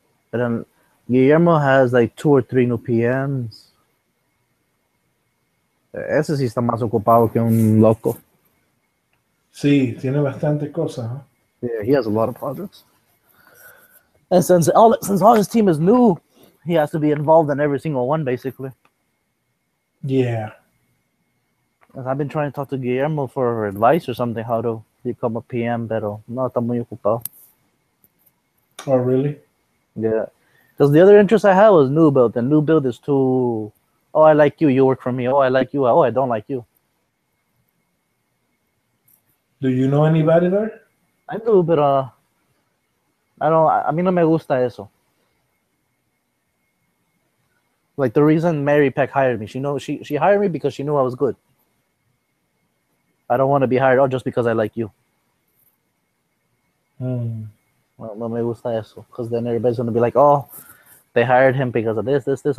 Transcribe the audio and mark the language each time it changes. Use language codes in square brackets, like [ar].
[en] But then Guillermo has like 2 or 3 new PMs. [es] Ese sí está más ocupado que un loco. Sí, tiene bastante cosas. Huh? [en] Yeah, he has a lot of projects. And since all his team is new, he has to be involved in every single one, basically. Yeah. And I've been trying to talk to Guillermo for advice or something, how to become a PM, [es] pero no, está muy ocupado. [en] Oh, really? Yeah. Because the other interest I had was New Build, and New Build is too, oh, I like you, you work for me. Oh, I like you. Oh, I don't like you. Do you know anybody there? I do, but [es] a mí no me gusta eso. [en] Like the reason Mary Peck hired me, she hired me because she knew I was good. I don't want to be hired just because I like you. Well, [es] no me gusta eso, [en] because then everybody's going to be like, oh, they hired him because of this.